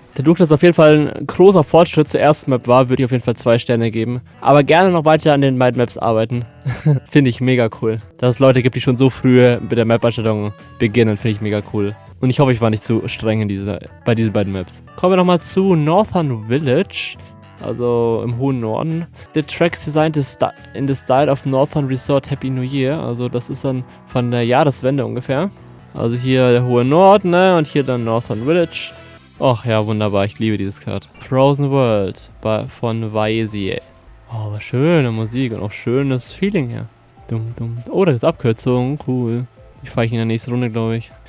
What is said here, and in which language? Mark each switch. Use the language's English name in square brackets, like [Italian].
[German] Dadurch, dass auf jeden Fall ein großer Fortschritt zur ersten Map war, würde ich auf jeden Fall 2 Sterne geben. Aber gerne noch weiter an den beiden Maps arbeiten. Finde ich mega cool. Dass es Leute gibt, die schon so früh mit der Map-Erstellung beginnen, finde ich mega cool. Und ich hoffe, ich war nicht zu streng bei diesen beiden Maps. Kommen wir nochmal zu Northern Village. Also im hohen Norden. [English] The track is designed in the style of Northern Resort Happy New Year. [German] Also das ist dann von der Jahreswende ungefähr. Also hier der hohe Norden, ne? Und hier dann Northern Village. Och ja, wunderbar. Ich liebe dieses Kart. Frozen World von Vaesie. Oh, aber schöne Musik und auch schönes Feeling hier. Oh, da ist Abkürzung. Cool. Die fahre ich in der nächsten Runde, glaube ich.